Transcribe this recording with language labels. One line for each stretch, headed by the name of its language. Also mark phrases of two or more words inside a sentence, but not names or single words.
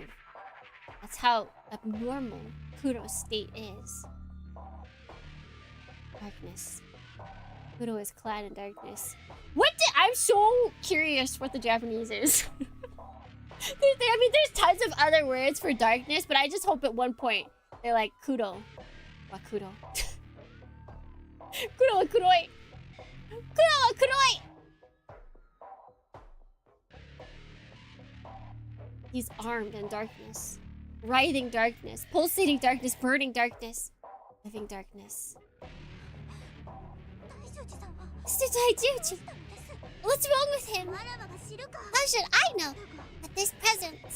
English: That's how abnormal Kudo's state is. Darkness. Kudo is clad in darkness. I'm so curious what the Japanese is. I mean, there's tons of other words for darkness, but I just hope at one point they're like Kudo.
Japanese: Wa Kudo. Kudo wa kuroi. Kudo wa kuroi.
English: He's armed in darkness. Writhing darkness. Pulsating darkness. Burning darkness. Living darkness. Mr. Daijuji, what's wrong with him? How should I know at this presence?